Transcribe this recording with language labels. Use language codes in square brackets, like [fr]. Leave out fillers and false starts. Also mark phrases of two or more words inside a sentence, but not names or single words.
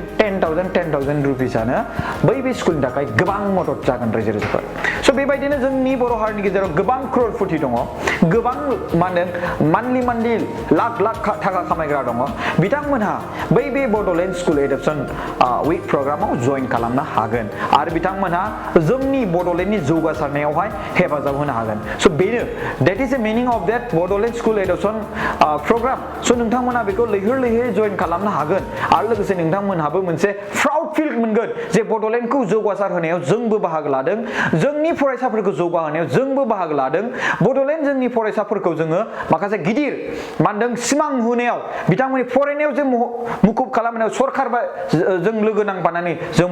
[brx] 10,000 रुपिसानो बै बे स्कुलनि थाखाय गोबां मदद जागोन रायजो राजाफोर स' बेबायदिनो जोंनि बर' हारिनि गेजेराव गोबां क्ररफथि दङ गोबां मा होनदों मान्थलि लाख थाखा खामायग्रा दङ बिथांमोनहा बै बे बड'लेण्ड [en] school adoption week programme [brx] जइन खालामनो हागोन आरो बिथांमोनहा जोंनि बड'लेण्डनि जौगासारनायावहाय हेफाजाब होनो हागोन स' बेनो [en] that is the meaning of that [brx] बड'लेण्ड [en] school adoption programme [brx] स' नोंथांमोनहा बेखौ लैहोर जइन खालामनो हागोन आरो लोगोसे नोंथांमोनहाबो मोनसे [en] proud feel [brx] मोनगोन जे बड'लेण्डखौ जौगासार होनायाव जोंबो बाहागो लादों जोंनि फरायसाफोरखौ जौगाहोनायाव जोंबो बाहागो लादों बड'लेण्ड जोंनि फरायसाफोरखौ जोङो माखासे गिदिर मा होनदों सिमां होनायाव बिथांमोननि फरायनायाव जे मुखुब खालामनायाव सरकार जों लोगो नांफानानै जों